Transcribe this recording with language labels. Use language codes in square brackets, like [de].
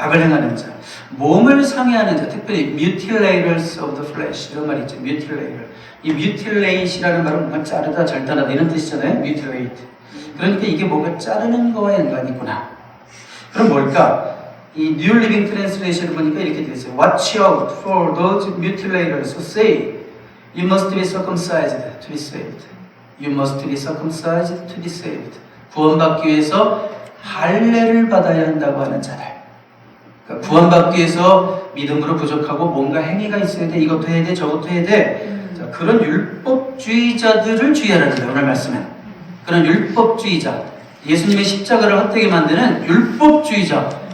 [ko] 악을 행하는 자, 몸을 상해하는 자, 특별히 [en] mutilators of the flesh [ko] 이런 말이 있죠. [en] mutilator. [ko] 이 mutilate이라는 말은 뭔가 자르다, 절단하다 이런 뜻이잖아요. [en] mutilate. [ko] 그러니까 이게 뭔가 자르는 거와 연관이 있구나. 그럼 뭘까? 이 New Living Translation을 보니까 이렇게 되어 있어요. [en] Watch out for those mutilators who say you must be circumcised to be saved. You must be circumcised to be saved. [ko] 구원받기 위해서 할례를 받아야 한다고 하는 자들. 그러니까 구원받기 위해서 믿음으로 부족하고 뭔가 행위가 있어야 돼. 이것도 해야 돼. 저것도 해야 돼. 자, 그런 율법주의자들을 주의하라는 거예요. 오늘 말씀은. 그런 율법주의자. 예수님의 십자가를 헛되게 만드는 율법주의자.